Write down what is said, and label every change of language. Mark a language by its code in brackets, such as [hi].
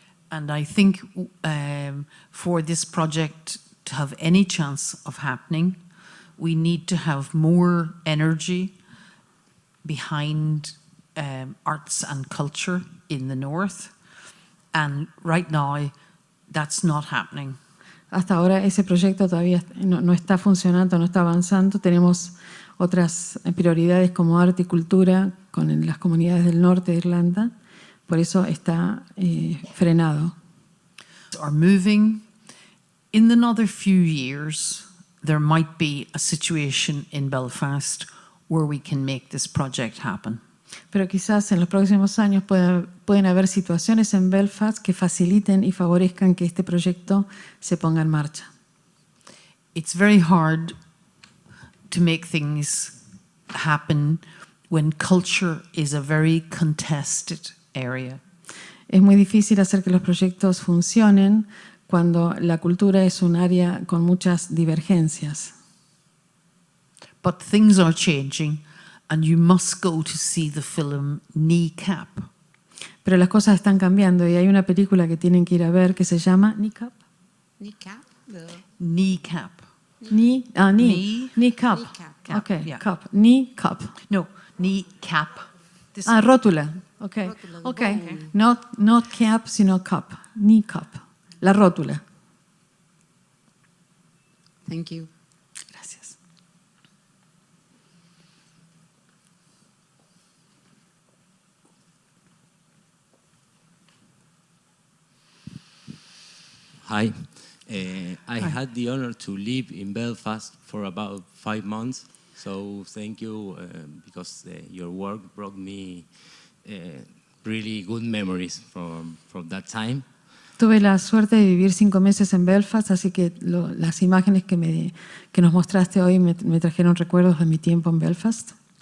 [en] And I think for this project to have any chance of happening, we need to have more energy behind arts and culture in the north. And right now, that's not happening. [es] Hasta ahora ese proyecto todavía no está funcionando, no está avanzando. Tenemos otras prioridades como arte y cultura con las comunidades del norte de Irlanda. Por eso está frenado. [en] Are moving. In another few years, there might be a situation in Belfast where we can make this project happen. [es] Pero quizás en los próximos años pueden haber situaciones en Belfast que faciliten y favorezcan que este proyecto se ponga en marcha. [en] It's very hard to make things happen when culture is a very contested area. [es] Es muy difícil hacer que los proyectos funcionen cuando la cultura es un área con muchas divergencias. [en] But things are changing, and you must go to see the film Kneecap. [es] Pero las cosas están cambiando y hay una película que tienen que ir a ver que se llama Kneecap. [en] Kneecap? Kneecap. Kneecap. Kneecap. Okay, yeah. cup. Kneecap. No, Kneecap. This Rótula. Okay. Okay. Not cap, sino cup. Kneecap. [es] La rótula. [en] Thank you. [es] Gracias. [en] Hi. I had the honor to live in Belfast for about 5 months, so thank you because your work brought me really good memories from that time. [es] Tuve la suerte de vivir 5 meses en Belfast, así que las imágenes que nos mostraste hoy me trajeron recuerdos de mi tiempo en Belfast.